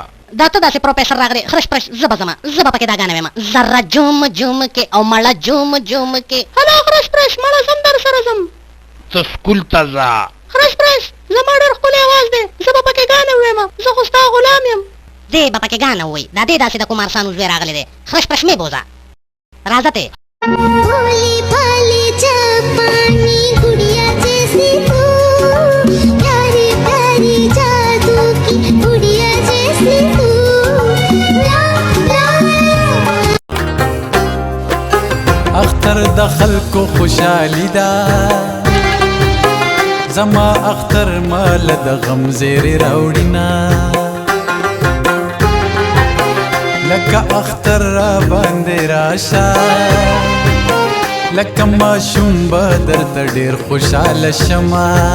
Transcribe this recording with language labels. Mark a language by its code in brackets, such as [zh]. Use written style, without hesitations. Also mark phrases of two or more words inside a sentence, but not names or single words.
[ps] دا ته داسې پروفیسر راغلی خرش پرش زه به ځمه زه به پکې دا ګانه ویمه ذره جوم جوم کې او مړه جوم جوم کې. هلو خرش پرش مړه زم در سره ځم. ته سکول ته ځه. خرش پرش زما ډېر ښکلی اواز دی زه به پکې ګانه وویمه زه خو ستا غلام یم. دی به پکې ګانه ووایي دا دی داسې د کمارسانو زوی راغلی دی. خرش پرش مې بوزه راځه ته. [hi] भोली भाली जापानी गुड़िया जैसी तू प्यारी प्यारी जादू की गुड़िया जैसी तू [ps] اختر دخل کو خوشحالی دا زما اختر مال د غم زیر راوړینا لکه اختر را باندې راشه لکه ماشوم به درته ډېر خوشحاله شمه.